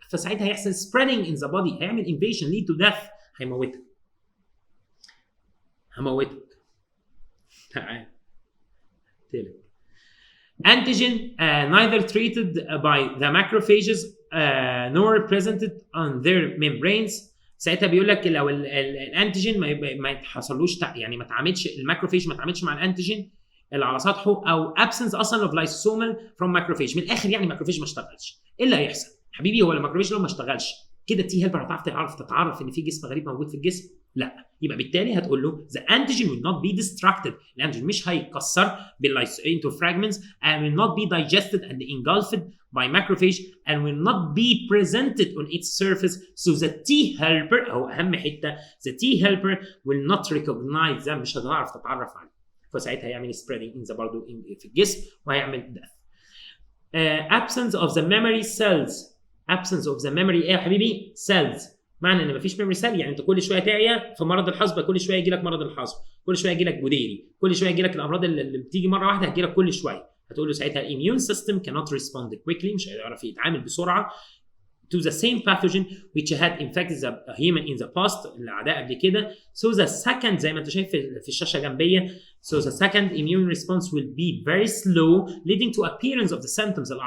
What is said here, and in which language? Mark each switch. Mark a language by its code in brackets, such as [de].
[ar] فساعتها هيحصل [en] spreading in the body، هيعمل invasion lead to death، [ar] هيموتك. تعال تلك. [en] Antigen neither treated by the macrophages nor presented on their membranes. [ar] ساعتها بيقول لك لو الانتيجين ما يتحصلوش يعني ما تعاملش الماكروفيج، ما تعاملش مع الانتيجين اللي على سطحه، او absence اصلا [en] of lysosomal from macrophage. [ar] من الاخر يعني الماكروفيج ما اشتغلش. ايه اللي هيحصل؟ حبيبي هو الماكروفيج لو ما اشتغلش كده تي هيلبر هتعرف تتعرف ان في جسم غريب موجود في الجسم؟ لا. يبقى بالتالي هتقول له [en] the antigen will not be destructed. [ar] الانتيجين مش هيتكسر [en] into fragments and will not be digested and engulfed by macrophage and will not be presented on its surface, so the T helper [ar] أو أهم حتة [en] the T helper will not recognize them، [ar] مش هتعرف تتعرف عليه. فساعتها هيعمل [en] spreading in the [ar] برضه في الجسم وهيعمل death. [en] Absence of the memory cells. Absence of the memory [ar] ايه يا حبيبي؟ [en] cells. [ar] معنى ان مفيش memory cell يعني انت كل شويه تعيا في مرض الحصبه، كل شويه يجي لك مرض الحصبه، كل شويه يجي لك جديري، كل شويه يجي لك الامراض اللي بتيجي مره واحده هتجي لك كل شويه. هتقول له ساعتها [en] immune system cannot respond quickly، [ar] مش هيعرف يتعامل بسرعه [en] to the same pathogen which had infected the human in the past، [ar] الاعداء قبل كده. [en] So the second [ar] زي ما انت شايف في الشاشه جنبيه، [en] so the second immune response will be very slow leading to appearance of the symptoms.